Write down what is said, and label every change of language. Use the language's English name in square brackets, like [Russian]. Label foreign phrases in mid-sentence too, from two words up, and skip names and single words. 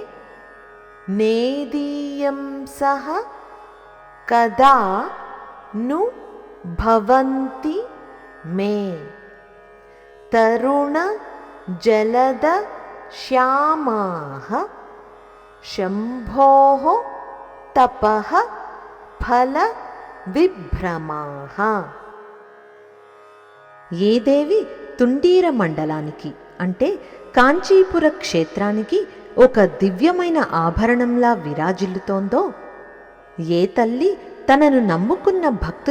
[Sanskrit] नेदीयं सह कदा नु भवन्ति मे तरुणजलदश्यामाः शम्भोः तपः फल విభ్రమాః। [Telugu] ఏ దేవి తుండీర మండలానికి అంటే కాంచీపుర క్షేత్రానికి ఒక దివ్యమైన ఆభరణంలా విరాజిల్లుతోందో, ఏ తల్లి తనను నమ్ముకున్న భక్తుల